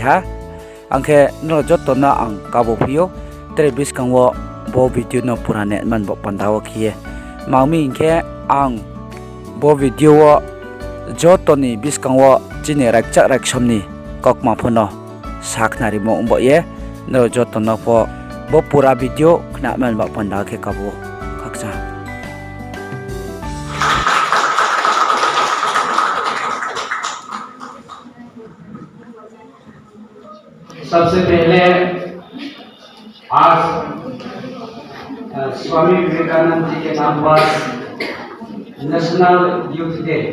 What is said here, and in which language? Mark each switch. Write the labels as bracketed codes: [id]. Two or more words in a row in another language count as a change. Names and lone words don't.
[trp] ha angke no jotto na ang kabo phio tre biskang wo bo video no purane man bo pandao khie mangmi ingke ang bo video wo jotto ni biskang wo chine rakcha raksomni kokma phono saknari mo umbo ye no jotto no po bo pura video khna man ba panda khe kabo khakcha [hi] सबसे पहले आज स्वामी विवेकानंद जी के नाम पर [en] national youth day